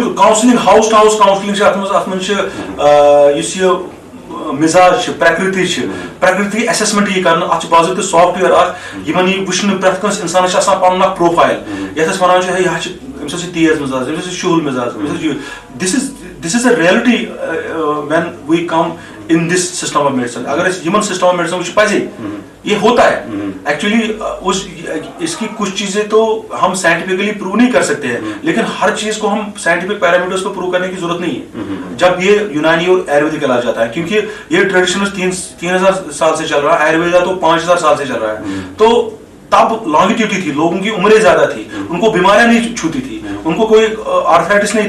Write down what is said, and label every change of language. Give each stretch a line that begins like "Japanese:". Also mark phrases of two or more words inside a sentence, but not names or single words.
Kashmiri: بالکل کاونسلنگ
English: house to house counseling
Kashmiri: چھِ اتھ منٛز چھِ یُس یہِ مِزاج چھِ پرٛکرتی چھِ پرٛکرتی ایسیسمنٹ یی کرنہٕ اتھ چھُ باضٲبطہٕ سافٹ وِیر اکھ یِمن یی وٕچھنہٕ پرٛٮ۪تھ کٲنٛسہِ انسانس چھُ آسان پنُن اکھ پروفایل یتھ أسۍ ونان چھِ ہے یہِ حظ چھِ أمِس حظ چھِ تیز مِزاز أمِس حظ چھِ شُہُل مِزاز أمِس حظ چھُ
English: this is a reality when we come in this system of medicine
Kashmiri: اگر أسۍ یِمن
English: system of medicine
Kashmiri: وٕچھو پزے
Urdu: یہ ہوتا ہے ایکچولی اس کی کچھ چیزیں تو ہم سائنٹیفکلی پروو نہیں کر سکتے ہیں لیکن ہر چیز کو ہم
English: scientific parameters
Urdu: کو پروو کرنے کی ضرورت نہیں ہے جب یہ یونانی اور آیورویدک علاج جاتا ہے کیونکہ یہ ٹریڈیشنل 3000 سال سے چل رہا ہے آیورویدا تو 5000 سال سے چل رہا ہے تو تب لانگیٹیوڈی تھی لوگوں کی عمریں زیادہ تھی ان کو بیماریاں نہیں چھوتی تھی ان کو کوئی آرتھرائٹس نہیں تھا